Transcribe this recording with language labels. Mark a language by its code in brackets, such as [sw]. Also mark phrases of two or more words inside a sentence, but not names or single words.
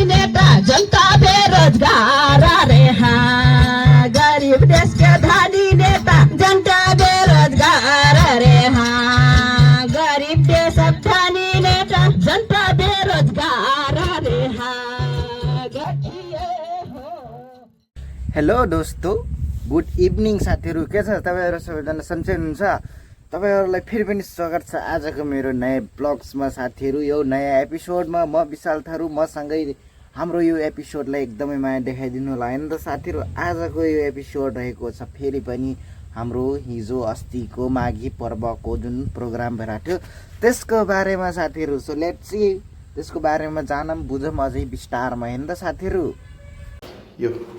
[hi] नेता जनता बेरोजगार रे हाँ गरीब देश के धनी नेता जनता बेरोजगार रे हाँ गरीब देश धनी नेता जनता बेरोजगार रे हाँ हेलो दोस्तों [en] good evening [ne] साथीहरू के छ तपाईहरु सबैजना सन्चै हुनुहुन्छ तपाईहरुलाई फेरि पनि स्वागत छ आजको मेरो नयाँ ब्लग्समा साथीहरू यो नयाँ एपिसोडमा म विशाल थारु मसँगै हाम्रो यो एपिसोडलाई एकदमै माया देखाइदिनु होला हैन त साथीहरू आजको यो एपिसोड रहेको छ फेरि पनि हाम्रो हिजो अस्तिको माघी पर्वको जुन प्रोग्राम भइरहेको थियो त्यसको बारेमा साथीहरू [en] so let's see [ne] त्यसको बारेमा जानम बुझम अझै विस्तारमा हैन त साथीहरू यो